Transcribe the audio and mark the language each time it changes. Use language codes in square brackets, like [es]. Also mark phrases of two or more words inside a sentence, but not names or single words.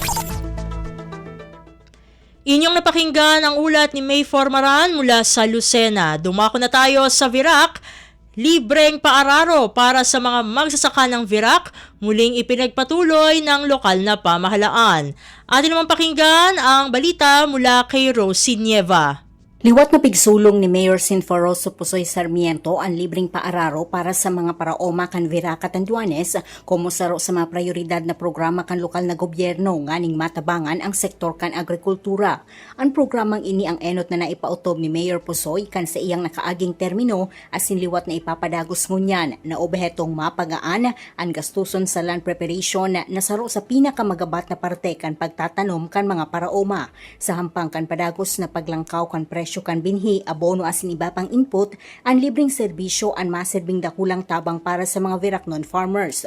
[tl] Inyong napakinggan ang ulat ni May Formaran mula sa Lucena. Dumako na tayo sa Virac. Libreng paararo para sa mga magsasaka ng Virac, muling ipinagpatuloy ng lokal na pamahalaan. Atin naman pakinggan ang balita mula kay Rosie Nieva. [bik] Liwat na pigsulong ni Mayor Sinforoso Pusoy Sarmiento ang libreng paararo para sa mga paraoma kan Virac at Anduanes kumusaro sa mga prioridad na programa kan lokal na gobyerno nganing matabangan ang sektor kan agrikultura. Ang programang ini ang enot na naipautob ni Mayor Pusoy kan sa iyang nakaaging termino asin liwat na ipapadagos ngunyan na obhetong mapagaan ang gastuson sa [en] land preparation [bik] na saro sa pinakamagabat na parte kan pagtatanom kan mga paraoma sa hampang kan padagos na paglangkaw kan presyo kan binhi, abono asin iba pang input, ang libreng serbisyo ang maserbing dakulang tabang para sa mga Viracnon farmers.